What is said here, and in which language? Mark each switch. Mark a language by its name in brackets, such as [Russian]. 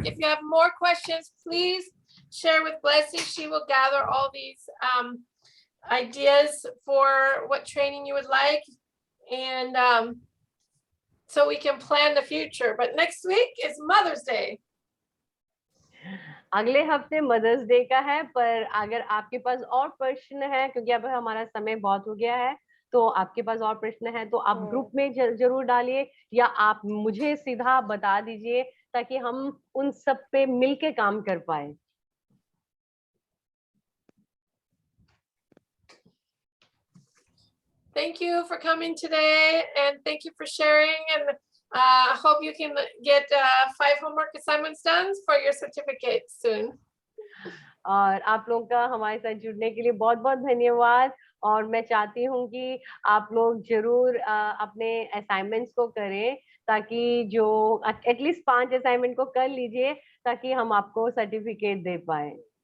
[English] If you have more questions, please share with Blessy. She will gather all these ideas for what training you would like, and so we can plan the future. But next week is Mother's Day. [Hindi] अगले हफ्ते mother's day का है, पर अगर आपके पास और प्रश्न है, क्योंकि अब हमारा समय बहुत हो गया है, तो आपके पास और प्रश्न है तो आप ग्रुप में जरूर डालिए, या आप मुझे सीधा बता दीजिए, ताकि हम उन सब पे मिलके काम कर पाए. [English] Thank you for coming today, and thank you for sharing, and hope you can get 5 homework assignments done for your certificate soon. [Hindi] और आप लोगों का हमारे साथ जुड़ने के लिए बहुत बहुत धन्यवाद, और मैं चाहती हूँ कि आप लोग जरूर अपने असाइनमेंट्स को करें, ताकि जो एटलीस्ट 5 असाइनमेंट को कर लीजिए, ताकि हम आपको सर्टिफिकेट दे पाए.